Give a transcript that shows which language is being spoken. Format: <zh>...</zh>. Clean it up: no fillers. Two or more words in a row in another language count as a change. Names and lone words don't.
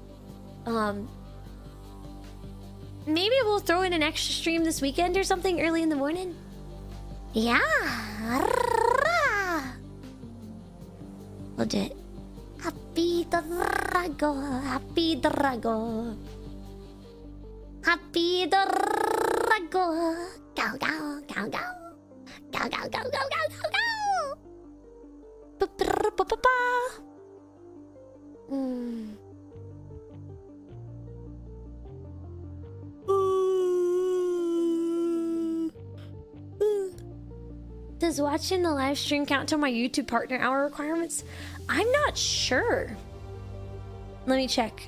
<en>Maybe we'll throw in an extra stream this weekend or something early in the morning. Yeah. We'll do it. Happy Drago. Happy Drago. Happy Drago. Go, go, go, go. Go, go, go, go, go, go, go. Ba-ba-ba-ba-ba. Does watching the live stream count to my YouTube partner hour requirements? I'm not sure. Let me check.</en>